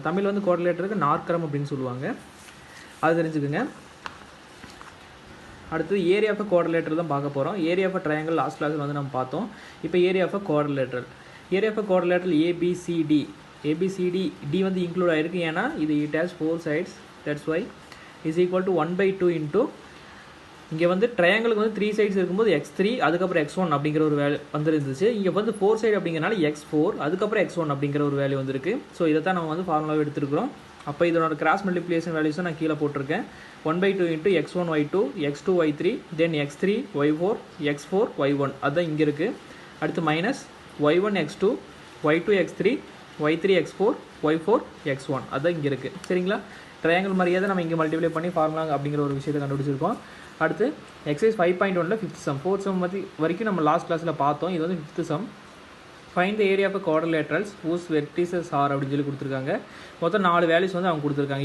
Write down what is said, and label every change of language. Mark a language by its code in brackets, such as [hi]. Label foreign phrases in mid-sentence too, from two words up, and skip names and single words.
[ta] தமிழ் வந்து குவாட்ரிலேட்டருக்கு நாற்கரம் அப்படின்னு சொல்லுவாங்க. அது தெரிஞ்சுக்குங்க. அடுத்தது [en] area of quadrilateral [ta] தான் பார்க்க போகிறோம். [en] area of triangle last class [ta] வந்து நம்ம பார்த்தோம். இப்போ [en] area of quadrilateral ABCD [ta] டி வந்து இன்க்ளூட் ஆகிருக்கு. ஏன்னா இது [en] it has four sides, that's why is equal to 1/2 into [ta] இங்கே வந்து ட்ரையாங்கிளுக்கு வந்து 3 சைட்ஸ் இருக்கும்போது x3 அதுக்கப்புறம் x1 அப்படிங்கிற ஒரு வேல்யூ வந்துருந்துச்சு. இங்கே வந்து 4 சைடு அப்படிங்கிறனால x4 அதுக்கப்புறம் x1 அப்படிங்கிற ஒரு வேல்யூ வந்துருக்கு. ஸோ இதை தான் நம்ம வந்து ஃபார்முலாவை எடுத்துருக்கிறோம். அப்போ இதனோட [en] cross multiplication values [ta] நான் கீழே போட்டிருக்கேன். 1/2 இன்ட்டு x1 y2 x2 y3 தென் x3 y4 x4 y1 அதுதான் இங்கே இருக்குது. அடுத்து மைனஸ் y1 x2 y2 x3 y3 x4 y4 x1 அதுதான் இங்கே இருக்குது. சரிங்களா? ட்ரையாங்கிள் மாதிரியே தான் நம்ம இங்கே மல்டிப்ளை பண்ணி ஃபார்முலா அப்படிங்கிற ஒரு விஷயத்தை கண்டுபிடிச்சிருக்கோம். [en] அடுத்து exercise 5.1 fifth sum. fourth sum [ta] வரைக்கும் நம்ம [en] last class [ta] பார்த்தோம். இது வந்து [en] fifth sum. find the area of quadrilaterals whose vertices are [ta] அப்படின்னு சொல்லி கொடுத்துருக்காங்க. மொத்தம் 4 வேல்யூஸ் வந்து அவங்க கொடுத்துருக்காங்க.